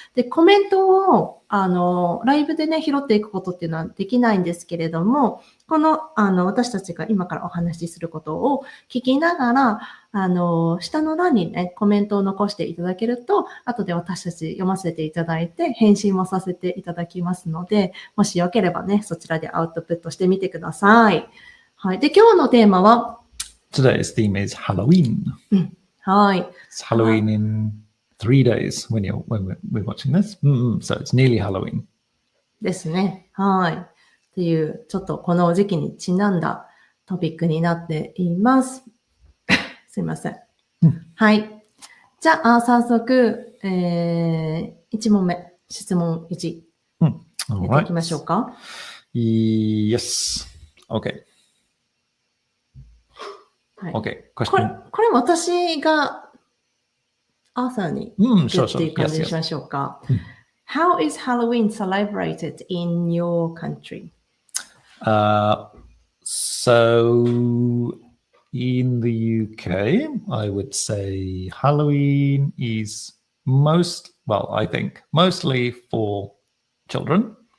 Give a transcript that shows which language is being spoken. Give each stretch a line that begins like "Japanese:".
Japanese: で、コメントを、ライブでね、拾っていくことっていうのはできないんですけれども、この、私たちが今からお話しすることを聞きながら、下の欄にね、コメントを残していただけると、後で私たち読ませていただいて、返信もさせていただきますので、もしよければね、そちらでアウトプットしてみてください。はい。で、今日のテーマは
English: Today's theme is Halloween.
Japanese: はい。
English: It's Halloween in 3 days when we're watching this. So it's nearly Halloween.
Japanese: ですね。はい。っていう、ちょっとこの時期にちなんだトピックになっています。すいません。はい。じゃあ、早速、1問目、質問1。やっていきましょうか。
English: Yes. Okay.
Japanese: はい、
English: Okay.
Japanese: これ私がアーサーに言っていう感じにしましょうか。
English: How is Halloween celebrated in your country? So in the UK, I would say Halloween is I think mostly for children.